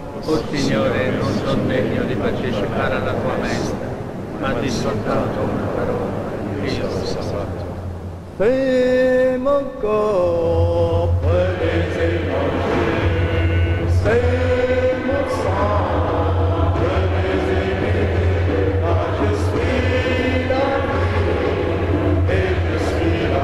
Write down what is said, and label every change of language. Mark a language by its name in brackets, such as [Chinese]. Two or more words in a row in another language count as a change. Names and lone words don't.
[Italian] O Signore, non sono degno di partecipare alla tua messa, ma di soltanto una parola, e io possa fatto. [French] Fais mon corps, prenez et mangez, c'est mon sang, prenez et buvez, car je suis la vie, et je suis là.